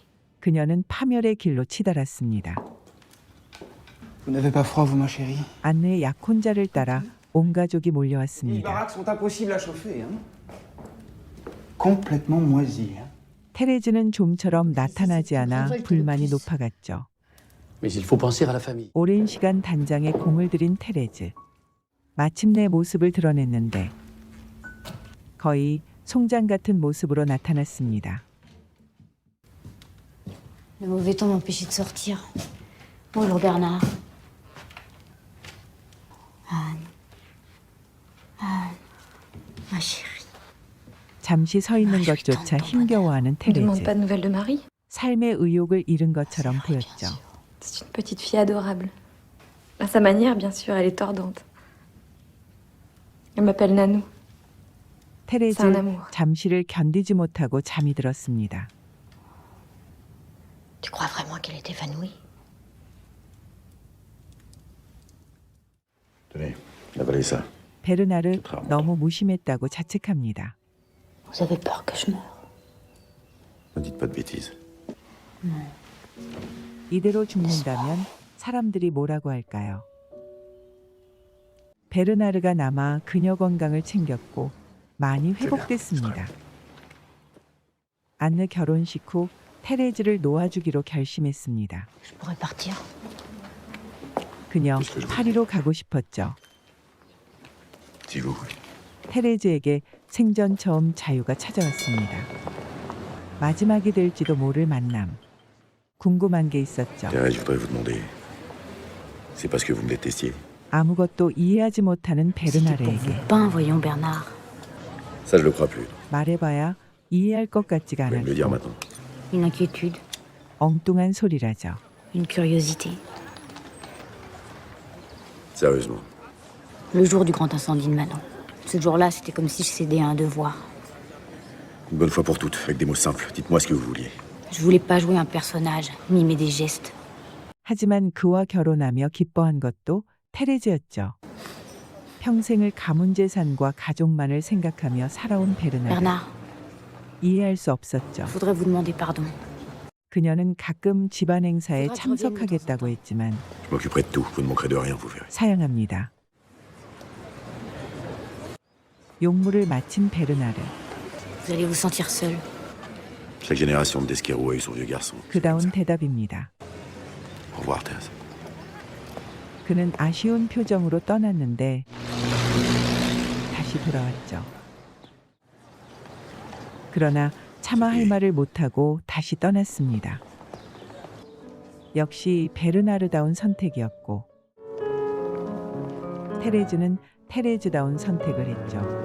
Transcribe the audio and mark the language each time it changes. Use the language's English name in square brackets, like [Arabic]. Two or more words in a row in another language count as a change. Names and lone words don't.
[Korean] 그녀는 파멸의 길로 치달았습니다. [French] Vous n'avez pas froid, vous, ma chérie? [Korean] 안느의 약혼자를 따라 온 가족이 [French] Les [Korean] 몰려왔습니다. [French] baraques sont impossibles à chauffer, hein? Complètement moisies, hein? [Korean] 테레즈는 좀처럼 나타나지 않아 불만이 높아갔죠. [French] Mais il faut penser à la famille. [Korean] 오랜 시간 단장에 공을 들인 테레즈. 마침내 모습을 드러냈는데 거의 송장 같은 모습으로 나타났습니다. [French] Le mauvais temps m'empêchait de sortir. Bonjour Bernard. Anne. Anne. Ma chérie. [Korean] 잠시 서 있는 것조차 힘겨워하는 [French] On ne demande [Korean] 테레즈. [French] pas de nouvelles de Marie. [Korean] 삶의 의욕을 잃은 것처럼 보였죠. [French] C'est une petite fille adorable. À sa manière, bien sûr, elle est tordante. Elle m'appelle Nanou. [Korean] 테레즈 [French] C'est un amour. [Korean] 잠시를 견디지 못하고 잠이 들었습니다. [French] Tu crois vraiment qu'elle est évanouie? Tenez, avalez ça. [Korean] 베르나르 너무 무심했다고 자책합니다. [French] Vous avez peur que je meure? Ne dites pas de bêtises. [Korean] 이대로 죽는다면 사람들이 뭐라고 할까요? 베르나르가 남아 그녀 건강을 챙겼고 많이 회복됐습니다. 안느 결혼식 후 테레즈를 놓아주기로 결심했습니다. [French] Je pourrais partir. [Korean] 그녀 파리로 가고 싶었죠. [French] Si vous voulez. [Korean] 테레즈에게 생전 처음 자유가 찾아왔습니다. 마지막이 될지도 모를 만남. 궁금한 게 있었죠. [French] Thérèse, je voudrais vous demander. C'est parce que vous me détestiez. [Korean] 아무것도 이해하지 못하는 [French] C'était pour [Korean] 베르나르에게 [French] vos pains, voyons Bernard. Ça, je le crois plus. 말해봐야 이해할 것 같지가 Vous pouvez me le dire 않았고 maintenant. Une inquiétude, [Korean] 엉뚱한 소리라죠. [French] une curiosité. Sérieusement. Le jour du grand incendie de Manon. Ce jour-là, c'était comme si je cédais à un devoir. Une bonne fois pour toutes, avec des mots simples. Dites-moi ce que vous vouliez. Je voulais pas jouer un personnage, mimer des gestes. [Korean] 하지만 그와 결혼하며 기뻐한 것도 테레즈였죠. 평생을 가문 재산과 가족만을 생각하며 살아온 베르나르. [French] Bernard, [Korean] 이해할 수 없었죠. [French] je voudrais vous demander pardon. [Korean] 그녀는 가끔 집안 행사에 참석하겠다고 했지만 [French] Je m'occuperai de tout. Vous ne manquerez de rien, vous verrez. [Korean] 사양합니다. 용무를 마친 베르나르. [French] Vous allez vous sentir seul. Chaque génération de Desquero a eu son vieux garçon. [Korean] 그다운 대답입니다. [French] Au revoir, Thérèse. [Korean] 그는 아쉬운 표정으로 떠났는데 다시 돌아왔죠. 그러나 차마 할 말을 못하고 다시 떠났습니다. 역시 베르나르다운 선택이었고 테레즈는 테레즈다운 선택을 했죠.